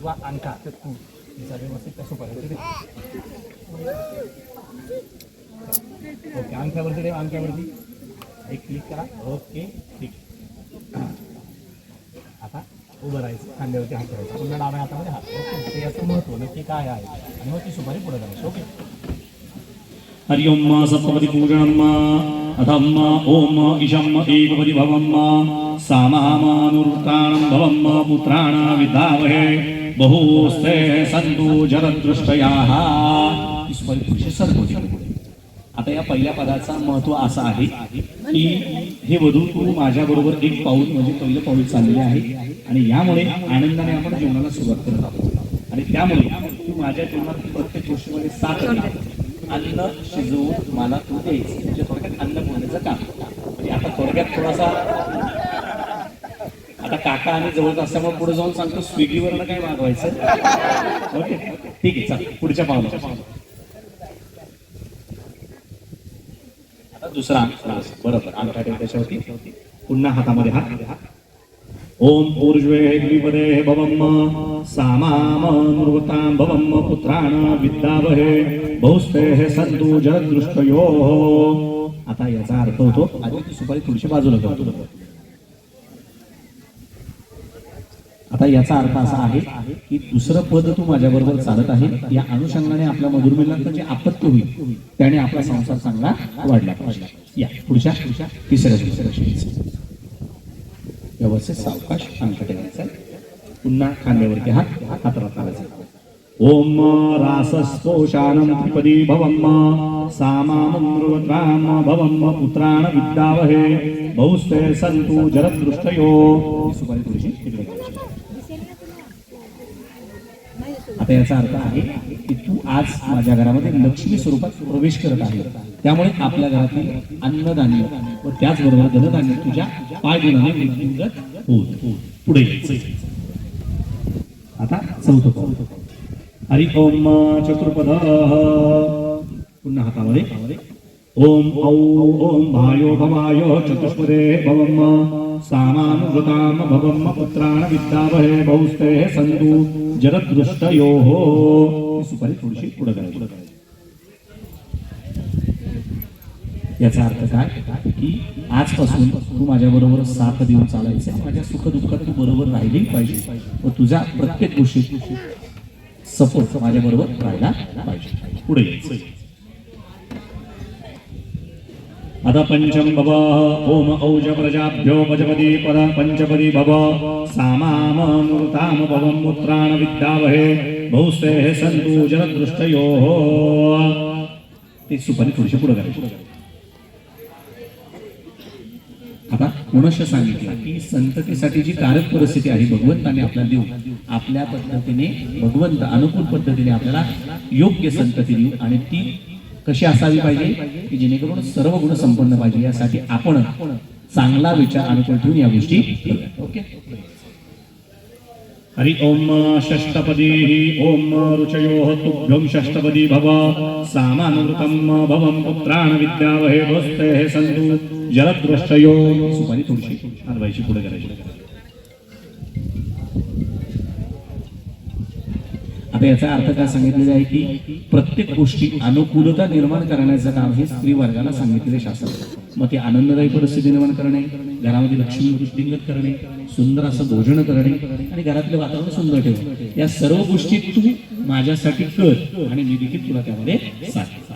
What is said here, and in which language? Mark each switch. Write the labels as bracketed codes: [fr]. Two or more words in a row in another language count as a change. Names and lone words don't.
[mr] ओके, अंगठ्यावरती ठेवा, अंगठ्यावरती एक क्लिक करा. ओके ठीक. आता उभं राहायचं, खांद्यावरती हात ठेवायचा, पुन्हा डाव्या हातामध्ये हात. ओके, ते याचं महत्व नक्की काय आहे आणि मग ती सुपारी पुढे करायची. ओके. [sa] हरि ओम सप्तपदी पूजनम अथम ओम ईशम एकपदी भवम सामानुर्ताणं भवम पुत्राण विद्यावहे बहुस्ते संतु जरदृष्टयाः. [mr] ही सुपारी पुरुषे सर्व. आता या पहिल्या पदाचा महत्व असा आहे की हे वधू तू माझ्या बरोबर एक पाऊल म्हणजे पहिलं पाऊल चाललेले आहे आणि यामुळे आनंदाने आपण जीवनाला सुरुवात करत आहोत आणि त्यामुळे तू माझ्या जीवनात प्रत्येक गोष्टीमध्ये साथ अन्न शिजवून मला तू द्यायचं, म्हणजे थोडक्यात अन्न बोलण्याचं काम. म्हणजे आता थोडक्यात थोडासा आता काका आणि जवळ असल्यामुळे पुढे जाऊन सांगतो स्विगीवरनं काय मागवायचं. ओके ठीक आहे, चल पुढच्या पावला. दुसरा बरोबर अंगठा ठेव त्याच्यावरती, पुन्हा हातामध्ये हात. [sa] ओम ऊर्ध्वे द्विपदे भवम सामानुर्वतां भवम पुत्राण विद्यावहे बहुस्ते संतु जरदृष्टयो. [mr] आता याचा अर्थ होतो, आधी ती सुपारी थोडीशी बाजूला करतो. आता याचा अर्थ असा आहे की दुसरं पद तू माझ्या बरोबर चालत आहे, या अनुषंगाने आपल्या मधुर मिलनात जे आपत्ती होईल त्याने आपला संसार चांगला वाढला पाहिजे. या पुढच्या तिसऱ्या व्यवस्थित सावकाश अंगठा ठेवायचा, पुन्हा खांद्यावरती हात राखायचा. [sa] ओम रासस्पोषानं त्रिपदी भवम सामानुर्वतां भवम पुत्राण विद्यावहे बहुस्ते संतु जरदृष्टयो. [mr] सुपारी थोडीशी इकडे घ्यायची. आता याचा अर्थ आहे की तू आज माझ्या घरामध्ये लक्ष्मी स्वरूपात प्रवेश करत आहे, त्यामुळे आपल्या घरातील अन्नधान्य व त्याचबरोबर धनधान्य तुझ्या पायगुणाने वृद्धिंगत होत. पुढे यायचं. आता चौथं पाऊल. [sa] हरि ओम चतुर्पद. [mr] पुन्हा हातामध्ये [sa] ओम औ ओम भायो भवायो चतुष्पदे भवम सामानुवतां भवम पुत्राण विद्यावहे बहुस्ते संतु जरदृष्टयोः. [mr] सुपारी थोडीशी पुढे करायची. याचा अर्थ काय की आजपासून तू माझ्या बरोबर साथ देऊन चालायचं, माझ्या सुखदुःखात तू बरोबर राहिली पाहिजे व तुझ्या प्रत्येक गोष्टीत सपोर्ट माझ्या बरोबर राहायला पाहिजे. पुढे यायचं. [sa] अथ पंचम भव ओम औज प्रजाभ्यो पजपदी पद पंचपदी भव सामानुर्तां भवम पुत्राण विद्यावहे बहुस्ते संतु जरदृष्टयोः. [mr] ती सुपारी थोडीशी पुढे करायची. आता मनुष्य सांगितलं की संततीसाठी जी कारक परिस्थिती आहे भगवंताने आपल्याला देऊ, आपल्या पद्धतीने भगवंत अनुकूल पद्धतीने आपल्याला योग्य संतती देऊ आणि ती कशी असावी पाहिजे की जेणेकरून सर्व गुण संपन्न पाहिजे. यासाठी आपण चांगला विचार अनुकूल ठेवून या गोष्टी. ओके. [sa] हरि ओम षष्टपदी ओम रुचयो तुभ्यं षष्टपदी भव सामानुवृतं भवं पुत्राण विद्यावहे बहुस्ते संतु जरदृष्टयो. [mr] सुपारी थोडीशी हलवायची, पुढे करायची. आता याचा अर्थ काय सांगितलेला आहे की प्रत्येक गोष्टी अनुकूलता निर्माण करण्याचं काम हे स्त्री वर्गाला सांगितलेले शास्त्र. मग ते आनंददायी परिस्थिती निर्माण करणे, घरामध्ये लक्ष्मी वृद्धिंगत करणे, सुंदर असं भोजन करणे आणि घरातले वातावरण सुंदर ठेवणे, या सर्व गोष्टी तू माझ्यासाठी कर आणि मी देखील तुला त्यामध्ये साथ.